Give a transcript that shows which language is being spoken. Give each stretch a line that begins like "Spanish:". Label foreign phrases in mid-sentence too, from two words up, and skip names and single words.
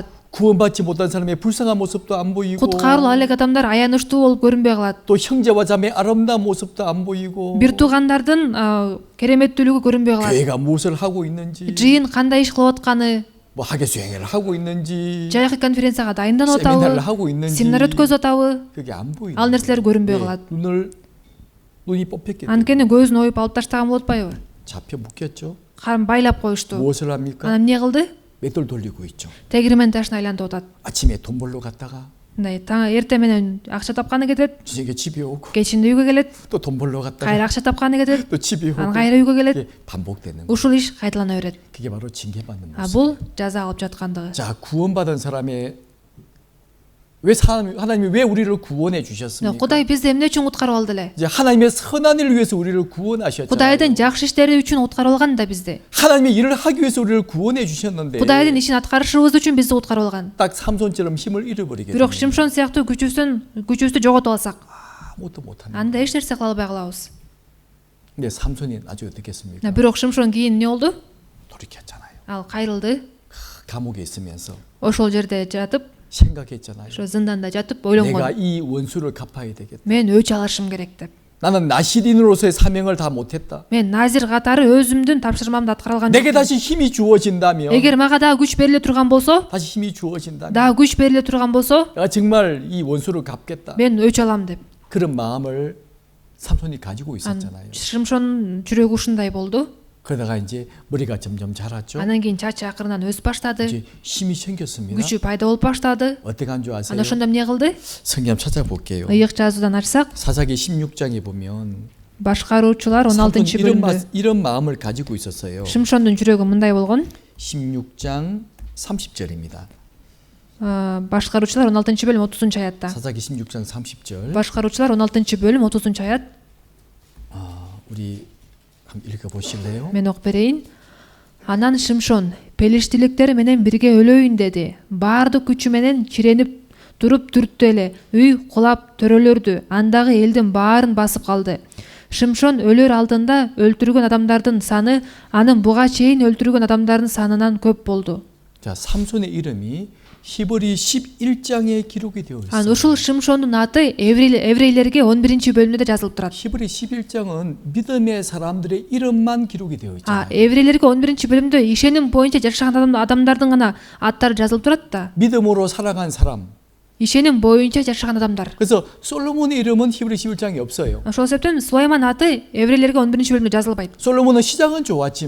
Korean: 구원받지 못한 사람의 불쌍한 모습도 안 보이고
Kyrgyz: Куткарылуу алек адамдар аянычтуу болуп көрүнбөй калат.
Korean: 또 형제와 자매의 아름다운 모습도 안 보이고
Kyrgyz: Бир туугандардын кереметтүүлүгү көрүнбөй калат.
Korean: 교회가 무엇을 하고 있는지
Kyrgyz: Жыйын кандай иш кылып атканы,
Korean: 뭐 학예 수행을 하고 있는지
Kyrgyz: жайкы конференцияга дайынданып
Korean: 세미나를
Kyrgyz: атабы,
Korean: 하고 있는지
Kyrgyz: семинар өткөзүп атабы,
Korean: 그게 안 보이는
Kyrgyz: ал нерселер көрүнбөй калат.
Korean: 눈이 뽑혔기 때문에
Kyrgyz: Анткени көзүн оюп алып таштаган болуп атпайбы?
Korean: 잡혀 묶였죠.
Kyrgyz: Байлап коюшту.
Korean: 무엇을 합니까?
Kyrgyz: Анан эмне кылды?
Korean: 맷돌 돌리고 있죠.
Kyrgyz: Тегирмен ташын айлантып атат.
Korean: 아침에 돈 벌러 갔다가
Kyrgyz: Мындай эртең менен акча тапканы кетет,
Korean: 저녁에 집에 오고
Kyrgyz: кечинде үйгө келет,
Korean: 또 돈 벌러 갔다가
Kyrgyz: кайра акча тапканы кетет,
Korean: 또 집에 오고
Kyrgyz: анан кайра үйгө келет.
Korean: 이게 반복되는 거예요.
Kyrgyz: Ушул иш кайталана берет.
Korean: 그게 바로 징계받는 모습.
Kyrgyz: Бул жаза алып жаткандыгы.
Korean: 자, 구원받은 사람의 하나님이 왜 우리를 구원해 주셨습니까?
Kyrgyz: Кудай бизди эмне үчүн куткарып алды эле?
Korean: 이제 하나님의 선한 일을 위해서 우리를 구원하셨잖아요.
Kyrgyz: Кудайдын жакшы иштери үчүн куткарып алган да бизди.
Korean: 하나님의 일을 하기 위해서 우리를 구원해 주셨는데
Kyrgyz: Кудайдын ишин аткарышыбыз үчүн бизди куткарып алган.
Korean: 딱 삼손처럼 힘을 잃어버리게
Kyrgyz: Бирок
Korean: 되면
Kyrgyz: Шимшон сыяктуу күчүбүздү жоготуп алсак,
Korean: 아무것도 못하는
Kyrgyz: анда эч нерсе кыла албай калабыз.
Korean: 근데 삼손이 나중에 어떻게 했습니까?
Kyrgyz: Бирок Шимшон кийин эмне болду?
Korean: 돌이켰잖아요.
Kyrgyz: Ал кайрылды.
Korean: 감옥에 있으면서
Kyrgyz: Ошол жерде жатып,
Korean: 생각했잖아요.
Kyrgyz: ошо зынданда жатып
Korean: 내가
Kyrgyz: ойлонгон.
Korean: 이 원수를 갚아야 되겠다.
Kyrgyz: Мен өч алышым керек деп.
Korean: 나는 나시린으로서의 사명을 다 못했다.
Kyrgyz: Мен назир катары өзүмдүн тапшырмамды аткара алган
Korean: 내게
Kyrgyz: жокмун.
Korean: 다시 힘이 주어진다면
Kyrgyz: Эгер мага дагы күч бериле турган болсо,
Korean: 다시 힘이 주어진다면
Kyrgyz: дагы күч бериле турган болсо,
Korean: 내가 정말 이 원수를 갚겠다.
Kyrgyz: мен өч алам деп.
Korean: 그런 마음을 삼손이 가지고 있었잖아요.
Kyrgyz: Шимшон жүрөгү ушундай болду.
Korean: 그러다가 이제 머리가 점점 자랐죠.
Kyrgyz: Анан кийин чачы акырынан өсүп баштады.
Korean: 이제 힘이 생겼습니다.
Kyrgyz: күчү пайда болуп баштады.
Korean: 어떻게 한 줄 아세요?
Kyrgyz: Анда ошондо эмне кылды?
Korean: 성경 찾아볼게요.
Kyrgyz: ыйык жазуудан ачсак,
Korean: 사사기 16장에 보면
Kyrgyz: башкаруучулар 16 бөлүмдө
Korean: 이런 마음을 가지고 있었어요.
Kyrgyz: Шимшондун жүрөгү мындай болгон.
Korean: 16장 30절입니다.
Kyrgyz: Башкаруучулар 16 бөлүм 30 аятта.
Korean: 사사기 16장 30절.
Kyrgyz: Башкаруучулар 16 бөлүм 30 аят.
Korean: 우리 한번 읽어 보실래요?
Kyrgyz: Мен окуп берейин. Анан Шимшон пелиштиликтер менен бирге өлөйүн деди. Баардык күчү менен чиренип туруп түрттү эле. Үй кулап төрөлөрдү. Андагы элдин баарын басып калды. Шимшон өлөр алдында өлтүргөн адамдардын саны анын буга чейин өлтүргөн адамдардын санынан көп болду.
Korean: 자, 삼손의 이름이 히브리 11장에 기록이 되어
Kyrgyz: Анан
Korean: 있어요.
Kyrgyz: ушул Шимшондун аты еврейлерге 11 бөлүмдө жазылып турат.
Korean: 히브리 11장은 믿음의 사람들의 이름만 기록이 되어 있잖아요.
Kyrgyz: еврейлерге 11 бөлүмдө ишеним боюнча жашаган адамдардын гана аттары жазылып турат да.
Korean: 믿음으로 살아간 사람,
Kyrgyz: ишеним боюнча жашаган адамдар.
Korean: 그래서 솔로몬의 이름은 히브리 11장에 없어요.
Kyrgyz: Ошол себептен Сулайман аты еврейлерге 11 бөлүмдө жазылбайт.
Korean: 솔로몬은 시작은 좋았지만